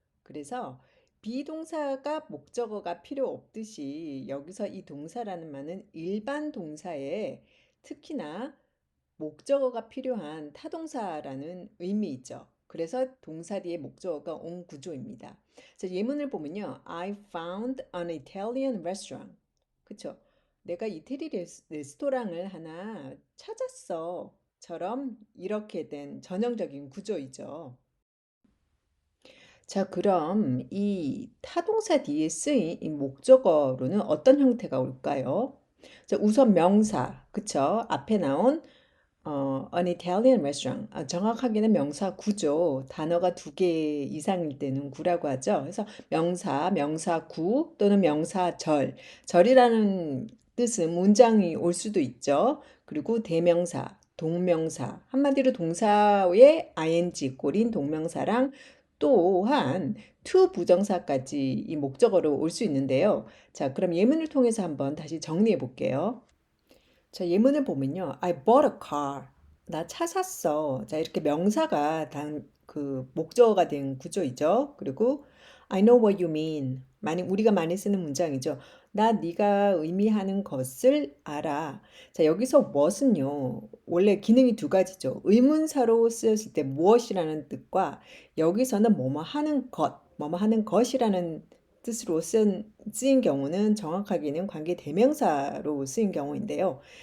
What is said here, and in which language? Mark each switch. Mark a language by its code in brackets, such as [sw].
[ko] 그래서 비동사가 목적어가 필요 없듯이 여기서 이 동사라는 말은 일반 동사에 특히나 목적어가 필요한 타동사라는 의미이죠. 그래서 동사 뒤에 목적어가 온 구조입니다. 그래서 예문을 보면요. [en] I found an Italian restaurant. [ko] 그쵸? 내가 이태리 레스토랑을 하나 찾았어. 처럼 이렇게 된 전형적인 구조이죠. 자, 그럼 이 타동사 뒤에 쓰인 이 목적어로는 어떤 형태가 올까요? 자, 우선 명사, 그쵸? 앞에 나온 [en] an Italian restaurant. [ko] 정확하게는 명사 구죠. 단어가 두 개 이상일 때는 구라고 하죠. 그래서 명사, 명사 구 또는 명사 절. 절이라는 뜻은 문장이 올 수도 있죠. 그리고 대명사, 동명사. 한마디로 동사의 ing 꼬린 동명사랑 또한 to 부정사까지 이 목적어로 올 수 있는데요. 자, 그럼 예문을 통해서 한번 다시 정리해 볼게요. 자, 예문을 보면요. [en] I bought a car. [ko] 나 차 샀어. 자, 이렇게 명사가 그 목적어가 된 구조이죠. [en] 그리고 I know what you mean. [ko] 우리가 많이 쓰는 문장이죠. 나 네가 의미하는 것을 알아. 자, 여기서 what은요. 원래 기능이 두 가지죠. 의문사로 쓰였을 때 무엇이라는 뜻과 여기서는 뭐뭐 하는 것, 뭐뭐 하는 것이라는 뜻으로 쓰인 경우는 정확하게는 관계 대명사로 쓰인 경우인데요.